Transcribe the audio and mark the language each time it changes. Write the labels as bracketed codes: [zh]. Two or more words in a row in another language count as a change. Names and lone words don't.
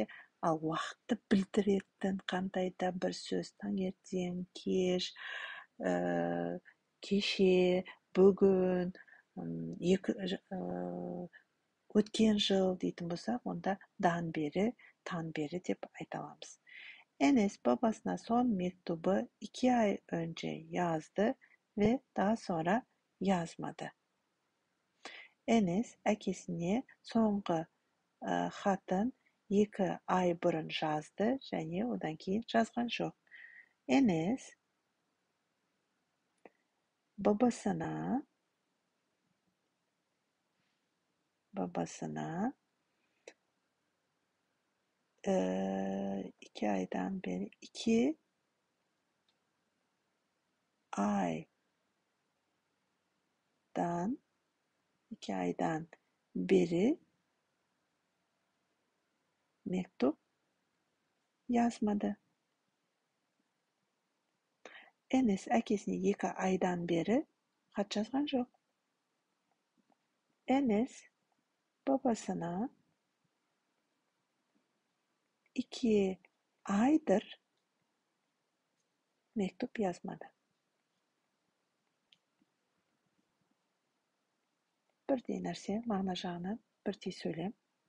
[kk] Ал уақытты білдіретін қандай да бір сөз таңертең, кеш, кеше, бүгін, өткен жыл дейтін болсақ, онда дан бері, тан beri деп айта аламыз. [tr] Enes babasına son mektubu 2 ay önce yazdı ve daha sonra yazmadı. [kk] Enes әкесіне соңғы хатын 2 ay бұрын жазды және одан кейін жазған жоқ. [tr] Enes babasına babasına 2 aydan beri aydan 2 aydan beri mektup yazmadı. [kk] Enes әкесіне 2 [tr] aydan beri [kk] хат жазған жоқ. [tr] Enes babasına 2 aydır mektup yazmadı. [kk] Бірдей нәрсе, мағына жағынан бірдей сөйлем.